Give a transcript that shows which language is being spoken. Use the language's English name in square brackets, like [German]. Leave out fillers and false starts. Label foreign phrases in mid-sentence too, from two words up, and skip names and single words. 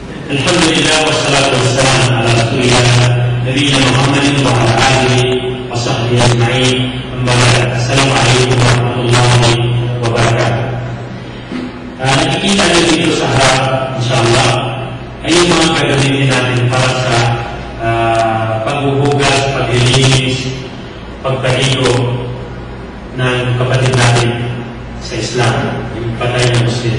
[Arabic] الحمد لله والصلاة والسلام على رسول الله نبينا محمد وعلى آله وصحبه أجمعين. أما بعد. السلام عليكم ورحمة الله وبركاته. [Filipino] Nakikita niyo dito sa harap, insyaAllah, ay yung mga gagamitin natin para sa paghuhugas, paglilinis, pagpaligo ng kapatid natin sa Islam, yung patay na Muslim.